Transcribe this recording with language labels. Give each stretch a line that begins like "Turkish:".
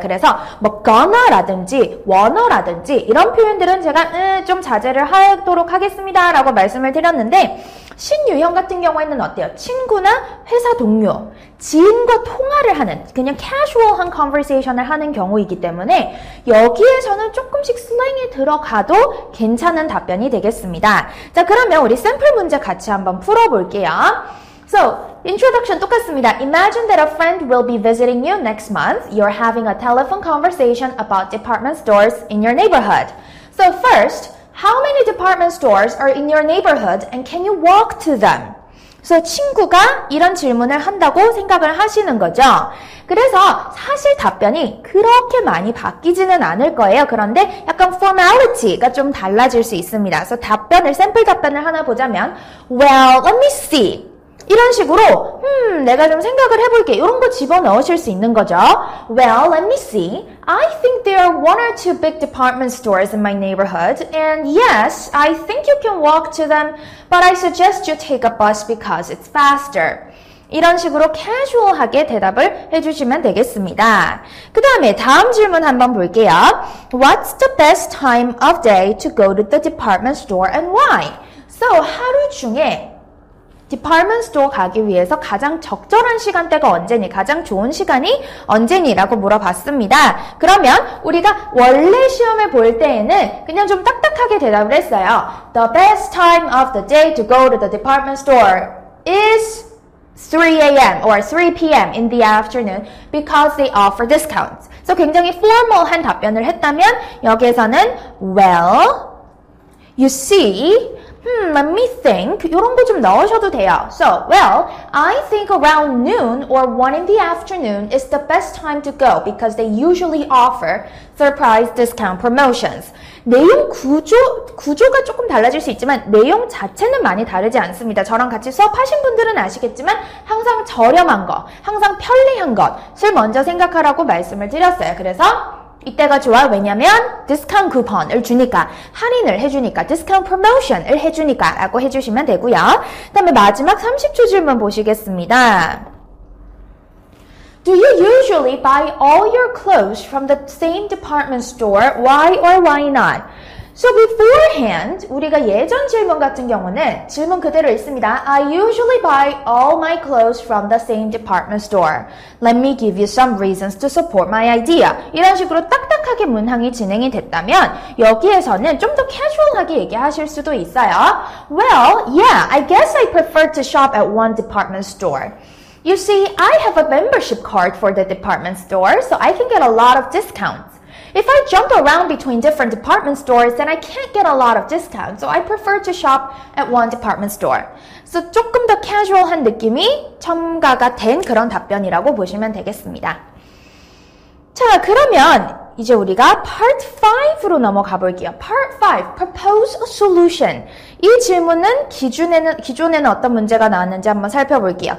Korean: 그래서 뭐 gonna라든지 wanna라든지 이런 표현들은 제가 좀 자제를 하도록 하겠습니다 라고 말씀을 드렸는데 신유형 같은 경우에는 어때요? 친구나 회사 동료, 지인과 통화를 하는 그냥 casual한 conversation을 하는 경우이기 때문에 여기에서는 조금씩 슬랭이 들어가도 괜찮은 답변이 되겠습니다. 자, 그러면 우리 샘플 문제 같이 한번 풀어볼게요.
English: So, introduction
Korean: 똑같습니다.
English: Imagine that a friend will be visiting you next month. You're having a telephone conversation about department stores in your neighborhood. So first, how many department stores are in your neighborhood and can you walk to them?
Korean: 그래서 친구가 이런 질문을 한다고 생각을 하시는 거죠. 그래서 사실 답변이 그렇게 많이 바뀌지는 않을 거예요. 그런데 약간 formality가 좀 달라질 수 있습니다. 그래서 샘플 답변을 하나 보자면
English: Well, let me see.
Korean: 이런 식으로 내가 좀 생각을 해볼게. 이런 거 집어넣으실 수 있는 거죠.
English: Well, let me see. I think there are one or two big department stores in my neighborhood. And yes, I think you can walk to them. But I suggest you take a bus because it's faster.
Korean: 이런 식으로 캐주얼하게 대답을 해주시면 되겠습니다. 그 다음에 다음 질문 한번 볼게요.
English: What's the best time of day to go to the department store and why?
Korean: So, 하루 중에 디파트먼트 스토어 가기 위해서 가장 적절한 시간대가 언제니, 가장 좋은 시간이 언제니 라고 물어봤습니다. 그러면 우리가 원래 시험을 볼 때에는 그냥 좀 딱딱하게 대답을 했어요.
English: The best time of the day to go to the department store is 3 a.m. or 3 p.m. in the afternoon because they offer discounts.
Korean: 그래서 굉장히 formal한 답변을 했다면 여기에서는
English: well, you see, let me think.
Korean: 이런 거 좀 넣으셔도 돼요.
English: So, well, I think around noon or 1 in the afternoon is the best time to go because they usually offer surprise discount promotions.
Korean: 내용 구조가 조금 달라질 수 있지만 내용 자체는 많이 다르지 않습니다. 저랑 같이 수업하신 분들은 아시겠지만 항상 저렴한 것, 항상 편리한 것을 먼저 생각하라고 말씀을 드렸어요. 그래서 이때가 좋아. 왜냐면 디스카운트 쿠폰을 주니까, 할인을 해주니까, 디스카운트 프로모션을 해주니까 라고 해주시면 되고요. 그 다음에 마지막 30초 질문 보시겠습니다.
English: Do you usually buy all your clothes from the same department store? Why or why not? So beforehand,
Korean: 우리가 예전 질문 같은 경우는 질문 그대로 있습니다.
English: I usually buy all my clothes from the same department store. Let me give you some reasons to support my idea.
Korean: 이런 식으로 딱딱하게 문항이 진행이 됐다면 여기에서는 좀 더 캐주얼하게 얘기하실 수도 있어요.
English: Well, yeah, I guess I prefer to shop at one department store. You see, I have a membership card for the department store, so I can get a lot of discounts. If I jump around between different department stores, then I can't get a lot of discounts. So I prefer to shop at one department store.
Korean: So 조금 더 캐주얼한 느낌이 첨가가 된 그런 답변이라고 보시면 되겠습니다. 자, 그러면 이제 우리가 Part 5로 넘어가 볼게요.
English: Part 5, Propose a Solution.
Korean: 이 질문은 기존에는 어떤 문제가 나왔는지 한번 살펴볼게요.